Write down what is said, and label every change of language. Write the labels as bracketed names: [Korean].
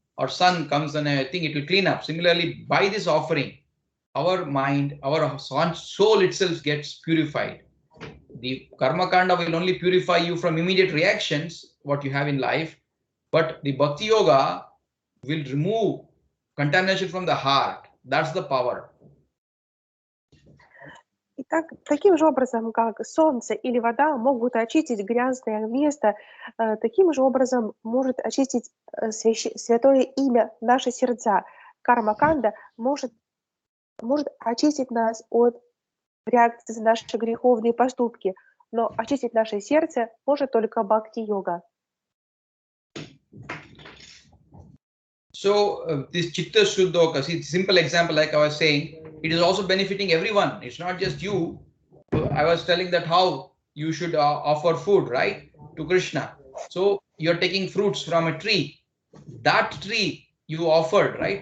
[English] Or sun comes on a thing, it will clean up. Similarly, by this offering, our mind, our soul itself gets purified. The karma kanda will only purify you from immediate reactions, what you have in life, but the bhakti yoga will remove contamination from the heart. That's the power. [Russian] Итак, таким же образом, как солнце или вода могут очистить грязное место, таким же образом может очистить святое имя наши сердца. Карма-канда может очистить нас от реакции на наши греховные поступки, но очистить наше сердце может только бхакти-йога. [English] So this chitta shuddhoka, see, simple example like I was saying, it is also benefiting everyone. It's not just you. I was telling that how you should offer food, right, to Krishna. So you're taking fruits from a tree. That tree you offered, right?